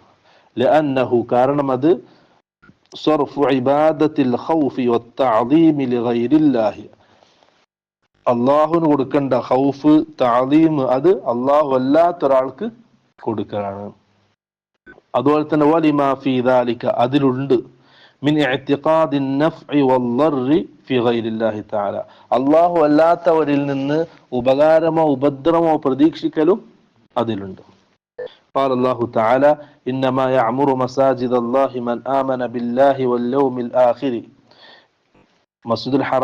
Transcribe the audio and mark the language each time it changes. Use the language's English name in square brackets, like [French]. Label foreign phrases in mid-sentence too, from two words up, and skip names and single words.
[Malayalam] ലഅന്നഹു, കാരണം അത് [Arabic] صرف عبادة الخوف والتعظيم لغير الله, [Malayalam] അള്ളാഹുവിന് കൊടുക്കേണ്ട [Arabic] خوف تعظيم [Malayalam] അത് അള്ളാഹു അല്ലാത്ത ഒരാൾക്ക് കൊടുക്കലാണ്. [Arabic] അതുപോലെ തന്നെ ولما في ذلك, അതിലുണ്ട്, من اعتقاد النفع والضر في غير الله تعالى, [Malayalam] അള്ളാഹു അല്ലാത്തവരിൽ നിന്ന് ഉപകാരമോ ഉപദ്രവമോ പ്രതീക്ഷിക്കലും അതിലുണ്ട്. [Arabic] قال الله تعالى إنما يعمر مساجد الله من آمن بالله واليوم الآخر. مسجد الحرام